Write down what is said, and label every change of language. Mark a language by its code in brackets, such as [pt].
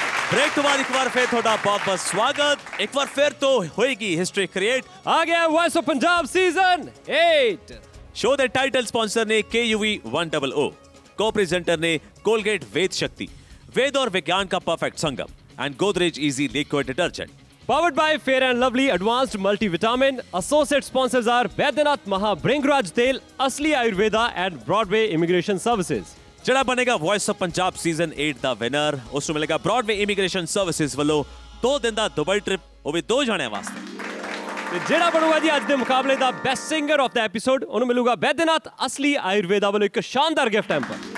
[hi] Break के बाद एक बार फिर थोड़ा बहुत बहुत स्वागत। एक बार फिर तो होएगी हिस्ट्री क्रिएट। आ गया voice of Punjab season 8। Show के टाइटल स्पॉन्सर ने KUV 100, को प्रेजेंटर ने कोलगेट वेद शक्ति, वेद और विज्ञान का perfect Sangam, and Godrej easy liquid detergent. [en] Powered by Fair and Lovely Advanced Multivitamin. Associate sponsors are Baidyanath Maha Bringraj Tel, Asli Ayurveda and Broadway Immigration Services. [pa] ਜਿਹੜਾ ਬਣੇਗਾ voice of Punjab season 8 ਦਾ winner, ਉਸ ਨੂੰ ਮਿਲੇਗਾ Broadway immigration services ਵੱਲੋਂ 2 ਦਿਨ ਦਾ Dubai trip, ਉਹ ਵੀ 2 ਜਣਿਆਂ ਵਾਸਤੇ। ਤੇ ਜਿਹੜਾ ਬਣੂਗਾ ਜੀ ਅੱਜ ਦੇ ਮੁਕਾਬਲੇ ਦਾ best singer of ਦਾ episode, ਉਹਨੂੰ ਮਿਲੂਗਾ ਬੈਦਨਾਥ ਅਸਲੀ ਆਯੁਰਵੇਦਾ ਵੱਲੋਂ ਇੱਕ ਸ਼ਾਨਦਾਰ ਗਿਫਟ ਹੈਂਪਰ।